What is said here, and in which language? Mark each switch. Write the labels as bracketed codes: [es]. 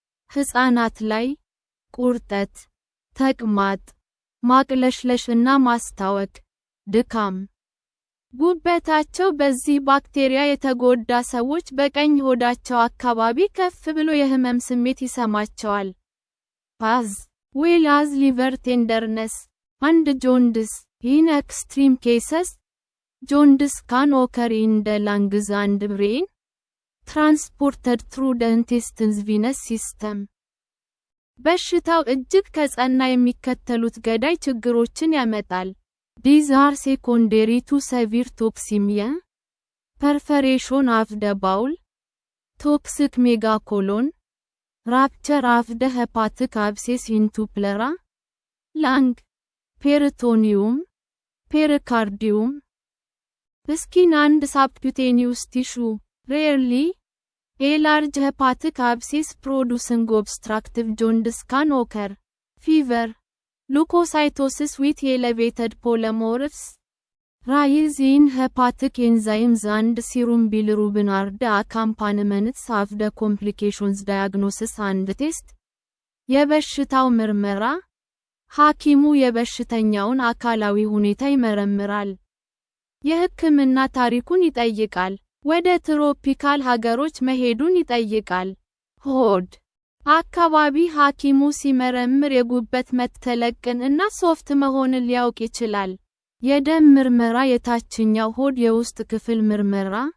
[am] ሕፃናት ላይ ቁርጠት፣ ተቅማጥ፣ ማቅለሽለሽ እና ማስታወክ፣ ድካም። ጉበታቸው በዚህ ባክቴሪያ የተጎዳ ሰዎች በቀኝ ሆዳቸው አካባቢ ከፍ ብሎ የህመም ስሜት ይሰማቸዋል። [en] as well as liver tenderness and jaundice. In extreme cases, jaundice can occur in the lungs and brain, transported through the intestine's venous system. [am] በሽታው እጅግ ከጸና የሚከተሉት ገዳይ ችግሮችን ያመጣል። [en] These are secondary to severe toxemia, perforation of the bowel, toxic megacolon, rupture of the hepatic abscess into pleura, lung, peritoneum, pericardium, skin and subcutaneous tissue. Rarely, a large hepatic abscess producing obstructive jaundice can occur. Fever, leukocytosis with elevated polymorphs, rise in hepatic enzymes and serum bilirubin are the accompaniments of the complications. Diagnosis and test. [am] የበሽታው ምርመራ ሐኪሙ የበሽተኛውን አካላዊ ሁኔታ ይመረምራል። የሕክምና ታሪኩን ይጠይቃል። ወደ ትሮፒካል ሀገሮች መሄዱን ይጠይቃል። ሆድ አካባቢ ሐኪሙ ሲመረምር የጉበት መተለቅን እና ሶፍት መሆንን ሊያውቅ ይችላል። የደም ምርመራ የታችኛው ሆድ የውስጥ ክፍል ምርመራ